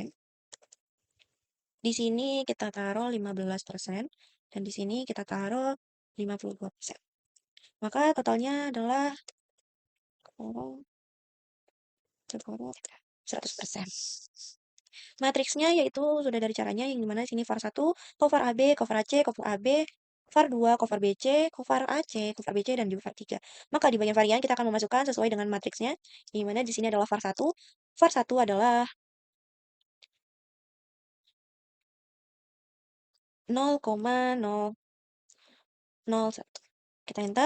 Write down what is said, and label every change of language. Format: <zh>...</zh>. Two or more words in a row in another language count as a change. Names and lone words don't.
<id>Di sini kita taruh 15%, dan di sini kita taruh 52%. Maka totalnya adalah 100%. Matriksnya yaitu sudah dari caranya yang dimana sini var 1, covar AB, covar AC, covar AB, var 2, covar BC, covar AC, covar BC, dan juga var 3. Maka di bagian varian kita akan memasukkan sesuai dengan matriksnya, di mana di sini adalah var 1. Var 1 adalah 0,001. Kita enter.</id>